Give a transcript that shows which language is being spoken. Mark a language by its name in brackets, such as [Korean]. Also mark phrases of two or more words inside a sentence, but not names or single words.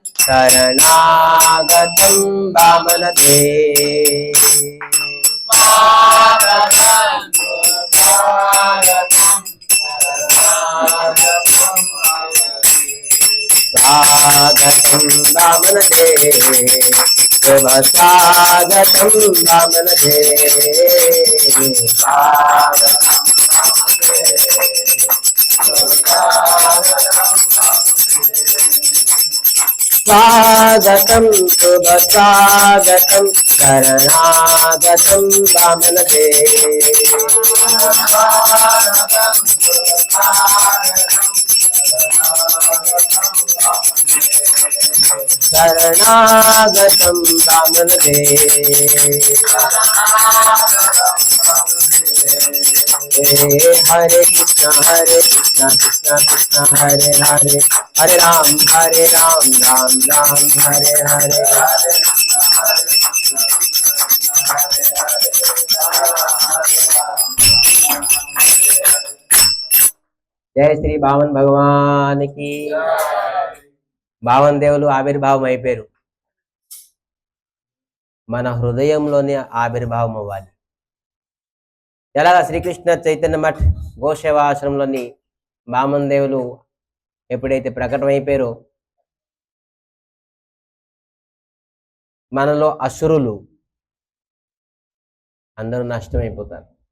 [Sanskrit] శరణాగతం వామన దే, స్వాగతం స్వాగతం స్వాగతం వామన దే, శుభ స్వాగతం వామన దే, స్వాగతం स्वागतं शुभ स्वागतं शरणागतं वामनदे शरणागतं वामनदे हरे कृष्ण कृष्ण कृष्ण हरे हरे हरे राम राम राम हरे हरे [Hindi] जय श्री भावन भगवान की [Telugu] భావన దేవులు ఆవిర్భావం అయిపోయారు. మన హృదయంలోనే ఆవిర్భావం అవ్వాలి. ఎలాగా శ్రీకృష్ణ చైతన్య మఠ్ గోసేవా ఆశ్రమంలోని భావన దేవులు ఎప్పుడైతే ప్రకటమైపోయారో మనలో అసురులు అందరూ నష్టమైపోతారు.